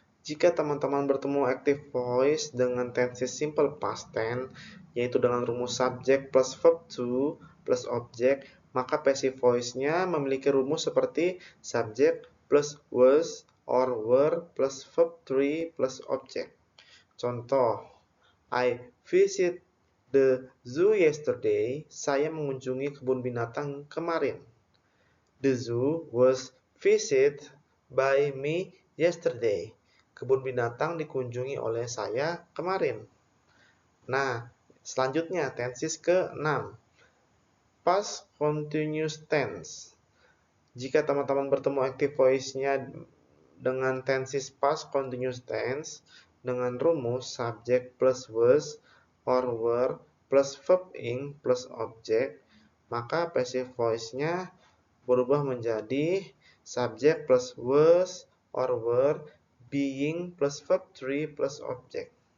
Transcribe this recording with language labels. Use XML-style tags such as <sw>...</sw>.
<id>Jika teman-teman bertemu active voice dengan tenses simple past tense, yaitu dengan rumus subject plus verb to plus object, maka passive voice-nya memiliki rumus seperti subject plus was or were plus verb 3 plus object.</id> <en>Contoh, I visit the zoo yesterday.</en> <id>Saya mengunjungi kebun binatang kemarin.</id> <en>The zoo was visited by me yesterday.</en> <id>Kebun binatang dikunjungi oleh saya kemarin. Nah, selanjutnya tenses ke-6. Past continuous tense. Jika teman-teman bertemu active voice-nya dengan tenses past continuous tense dengan rumus subject plus was or were plus verb ing plus object, maka passive voice-nya berubah menjadi subject plus was or were being plus verb 3 plus object.</id>